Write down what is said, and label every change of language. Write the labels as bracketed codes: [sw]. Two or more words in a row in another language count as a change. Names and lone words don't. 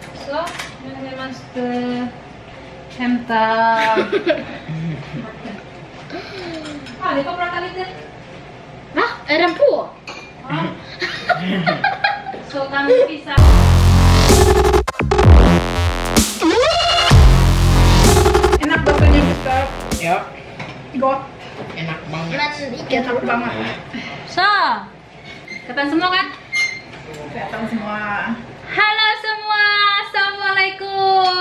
[sv] Så, nu måste hämta... Det får prata lite. Va? Är den på? Ja. Så kan vi visa. [id] Enak bapaknya Gustaf. Ya, [sv] Gott. [id] enak banget. [sv] Men [id] Enak banget. So, kelihatan semua kan? Kelihatan semua. Halo semua, assalamualaikum.